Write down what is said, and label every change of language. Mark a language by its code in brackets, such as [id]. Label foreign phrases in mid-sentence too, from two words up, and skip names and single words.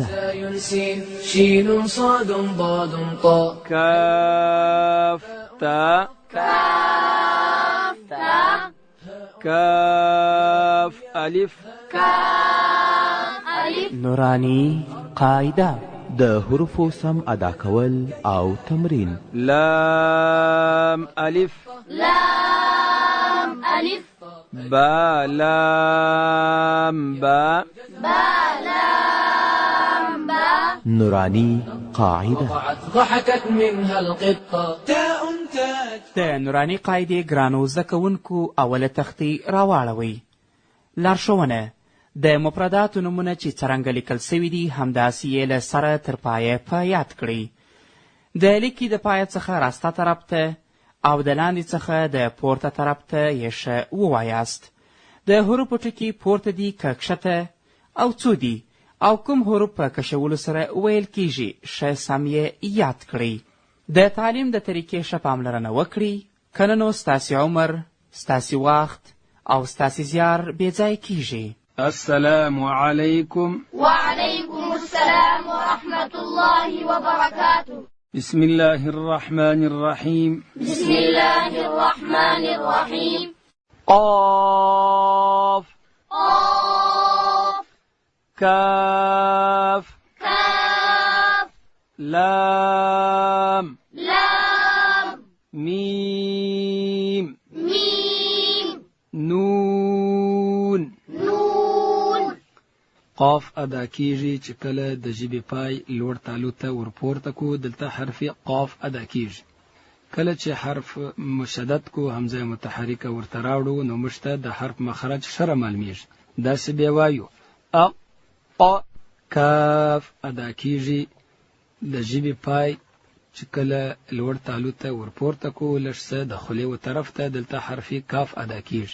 [ar] زاي سين شين صاد ضاد طاء كاف تاء كاف ألف [ps] نوراني قاعدة د حروفو سم ادا کول او تمرین. [ar] لام ألف با لام با نوراني قاعدة. ضحكت منها القطة تاء تاء. [ps] د نوراني قاعدې ګرانو زده کوونکو اوله تختې راواړوئ. لارښوونه: د مفرداتو نومونه چې څرنګه لیکل سوي دي همداسې یې له سره تر پایه په یاد کړئ. د لیکې د پایه څخه راسته طرف ته او د لاندې څخه د پورته طرف ته یې ښه ووایاست. د حروفو ټکي پورته دي که کښته او څو دي او کوم حروف په کشولو سره ویل کیږي ښه سم یې یاد کړئ. د تعلیم د طریقې ښه پاملرنه وکړئ، که نه نو ستاسې عمر، ستاسې وخت او ستاسې زیار بېځای کیږي. [ar] السلام عليكم. وعليكم السلام ورحمة الله وبركاته. بسم الله الرحمن الرحيم. بسم الله الرحمن الرحيم. قاف كاف لام ميم نون. [ps] قاف ادا کیږي چې کله د ژبې پای لوړ تالو ته ورپورته کو، دلته حرف قاف ادا کیږي. کله چې حرف مشدد کو همزه متحرکه ورته راوړو نو موږ ته د حرف مخرج شره معلومیږي. داسې بیا وایو ا کاف ادا کیږي د ژبې پای چې کله لوړ تالو ته ورپورته کو لږ څه د خولې و طرف ته دلته حرف کاف ادا کیږي.